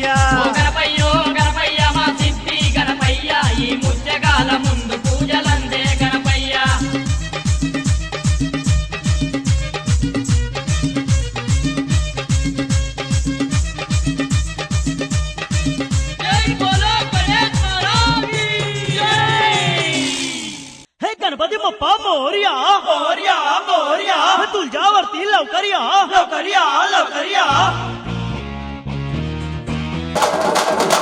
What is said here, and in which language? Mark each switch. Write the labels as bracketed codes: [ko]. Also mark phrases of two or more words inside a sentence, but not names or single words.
[te] ఓ గణపయ్యో గణపయ్య మా సిద్ధి గణపయ్య, ఈ ముజ్జగాల ముందు పూజలందే గణపయ్య. [hi] जय बोलो गणेश महाराज की జై. [mr] हे गणपती बाप्पा मोरया मोरया मोरया, तुझ्यावरती लवकर या लवकर या लवकर या.